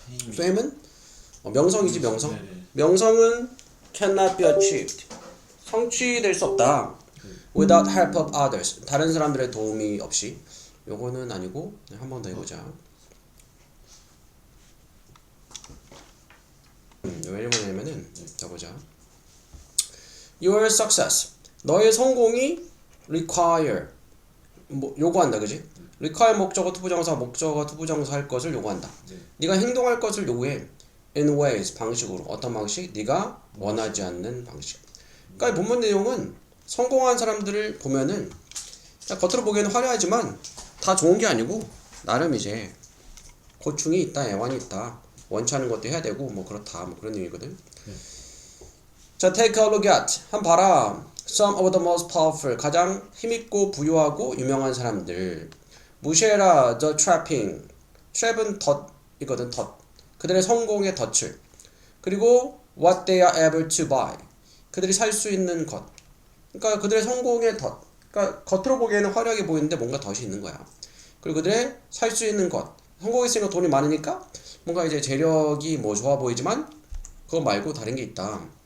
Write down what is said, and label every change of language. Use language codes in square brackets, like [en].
[ko] fame은 명성이지 명성. 네네. 명성은 [en] cannot be achieved. [ko] 성취될 수 없다. [en] without help of others. [ko] 다른 사람들의 도움이 없이. 요거는 아니고 한 번 더 해보자. 왜 뭐냐면은 자 보자. [en] Your success. [ko] 너의 성공이 require 요구한다, 그지? require 목적어 투부정사 목적어 투부정사 할 것을 요구한다. 네. 네가 행동할 것을 요구해. [en] in ways [ko] 방식으로 어떤 방식? 네가 원하지 않는 방식. 그러니까 이 본문 내용은 성공한 사람들을 보면은 겉으로 보기에는 화려하지만 다 좋은 게 아니고 나름 이제 고충이 있다, 애환이 있다, 원치 않은 것도 해야 되고 뭐 그렇다, 뭐 그런 의미거든. 자, [en] take a look at [ko] 한 봐라. [en] Some of the most powerful [ko] 가장 힘있고 부유하고 유명한 사람들. 무시해라 [en] the trapping. [ko] trap은 덫이거든, 덫. 그들의 성공의 덫을. 그리고 [en] what they are able to buy. [ko] 그들이 살 수 있는 것. 그러니까 그들의 성공의 덫. 그러니까 겉으로 보기에는 화려하게 보이는데 뭔가 덫이 있는 거야. 그리고 그들의 살 수 있는 것. 성공했으니까 돈이 많으니까 뭔가 이제 재력이 뭐 좋아 보이지만 그거 말고 다른 게 있다.